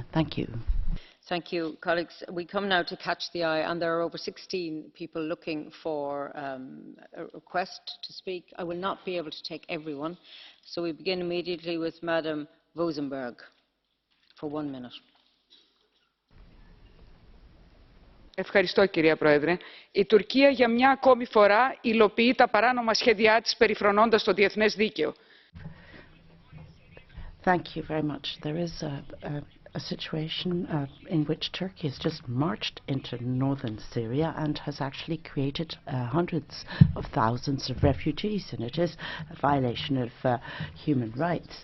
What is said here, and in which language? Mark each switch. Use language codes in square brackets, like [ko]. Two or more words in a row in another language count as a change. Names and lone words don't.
[en] Thank you. Thank you, colleagues. We come now to Catch the Eye, and there are over 16 people looking for a request to speak. I will not be able to take everyone, so we begin immediately with Madam Vosenberg for 1 minute. [el] Ευχαριστώ, κυρία Πρόεδρε. Η Τουρκία για μια ακόμη φορά υλοποιεί τα παράνομα σχέδιά της περιφρονώντας το διεθνές δίκαιο. [en] Thank you very much. There is a situation in which Turkey has just marched into northern Syria and has actually created hundreds of thousands of refugees, and it is a violation of human rights.